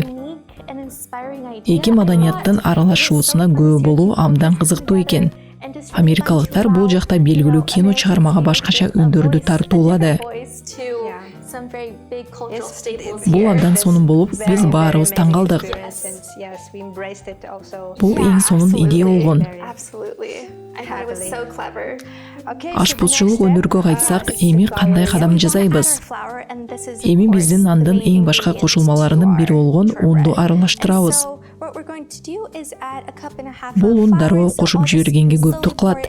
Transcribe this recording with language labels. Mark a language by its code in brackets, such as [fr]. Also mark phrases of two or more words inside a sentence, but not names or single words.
[ky] Эки маданияттын аралашуусуна күбө болуу абдан кызыктуу экен. Америкалыктар бул жакта белгилүү кино чыгармага башкача үндөрдү тартуулады. Бул абдан сонун болуп, биз баарыбыз таң калдык. [en] Yes, we embraced it also. [ky] Бул эң сонун идея болгон. Ашпозчулук өнөргө кайтсак, эми кандай кадам жасайбыз? Эми биздин нандын эң башка кошулмаларынын бири болгон унду аралаштырабыз. Бул ун дароо кошуп жибергенге көптүк кылат.